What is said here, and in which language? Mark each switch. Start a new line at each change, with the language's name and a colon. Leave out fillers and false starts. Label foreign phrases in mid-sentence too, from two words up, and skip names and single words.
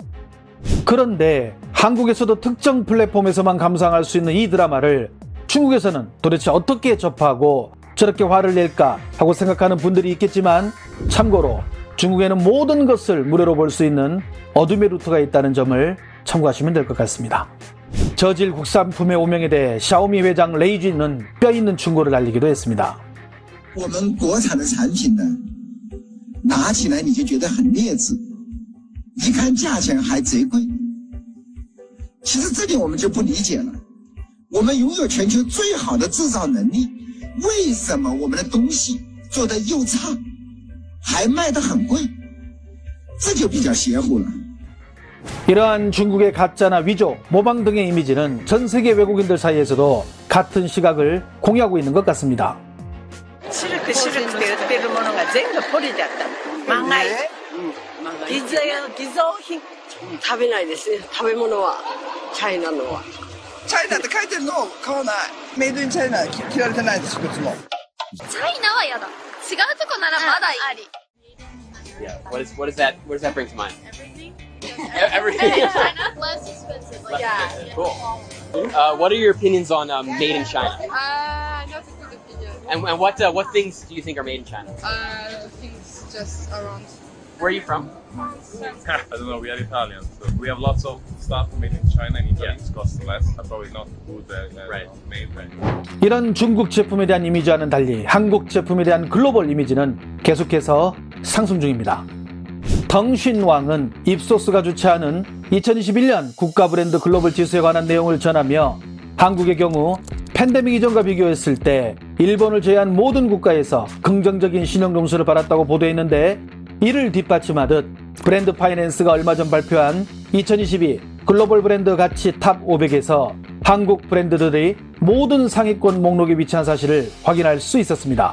Korean: 그런데 한국에서도 특정 플랫폼에서만 감상할 수 있는 이 드라마를 중국에서는 도대체 어떻게 접하고 저렇게 화를 낼까 하고 생각하는 분들이 있겠지만 참고로 중국에는 모든 것을 무료로 볼 수 있는 어둠의 루트가 있다는 점을 참고하시면 될 것 같습니다. 저질 국산품의 오명에 대해 샤오미 회장 레이쥔은 뼈있는 충고를 날리기도 했습니다.
Chinese: 我们国产的产品呢，拿起来你就觉得很劣质，一看价钱还贼贵。其实这点我们就不理解了。我们拥有全球最好的制造能力，为什么我们的东西做得又差，还卖得很贵？这就比较邪乎了。
Korean: 이러한 중국의 가짜나 위조, 모방 등의 이미지는 전 세계 외국인들 사이에서도 같은 시각을 공유하고 있는 것 같습니다.
Japanese: シルクって売ってるものが全部ポリだったの。まがい。偽造品。食べないですね。食べ物はチャイナのは。チャイナって書いてるのを買わない。
English: made in China
Japanese: 着られてないです、一つも。チャイナはやだ。違うとこならまだあり。
English: Yeah. What does that bring to mind? Everything. Everything. China less expensive. Like, yeah. Cool. What are your opinions on made in China? Not a good opinion. And what things do you think are made in China? Things just around. Where are you from? I don't know, we are Italian, so we have lots of stuff made in China and Italy. It costs less, probably not good made.
Korean: 이런 중국 제품에 대한 이미지와는 달리 한국 제품에 대한 글로벌 이미지는 계속해서 상승 중입니다. 덩신왕은 입소스가 주최하는 2021년 국가 브랜드 글로벌 지수에 관한 내용을 전하며 한국의 경우 팬데믹 이전과 비교했을 때 일본을 제외한 모든 국가에서 긍정적인 신용 점수를 받았다고 보도했는데 이를 뒷받침하듯 브랜드 파이낸스가 얼마 전 발표한 2022 글로벌 브랜드 가치 탑 500에서 한국 브랜드들이 모든 상위권 목록에 위치한 사실을 확인할 수 있었습니다.